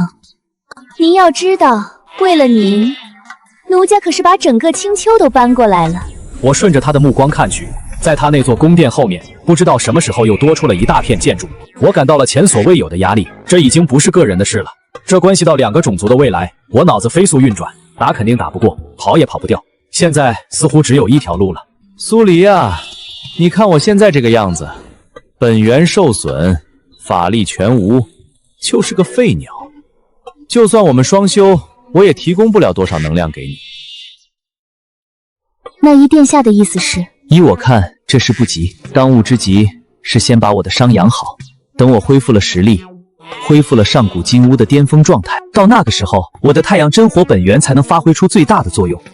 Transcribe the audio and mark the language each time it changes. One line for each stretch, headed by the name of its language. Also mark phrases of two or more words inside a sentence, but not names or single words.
Chinese: 您要知道，為了您，奴家可是把整個青丘都搬過來了。我順着他的目光看去，在他那座宮殿後面，不知道什麼時候又多出了一大片建築。我感到了前所未有的壓力，這已經不是個人的事了，這關係到2個種族的未來。我腦子飛速運轉，打肯定打不過，跑也跑不掉，現在似乎只有一條路了。蘇黎啊，你看我現在這個樣子，本源受損，法力全無，就是個廢鳥。就算我們雙修，我也提供不了多少能量給你。那依殿下的意思是？依我看，這事不急，當務之急是先把我的傷養好，等我恢復了實力，恢復了上古金烏的巔峰狀態，到那個時候，我的太陽真火本源才能發揮出最大的作用。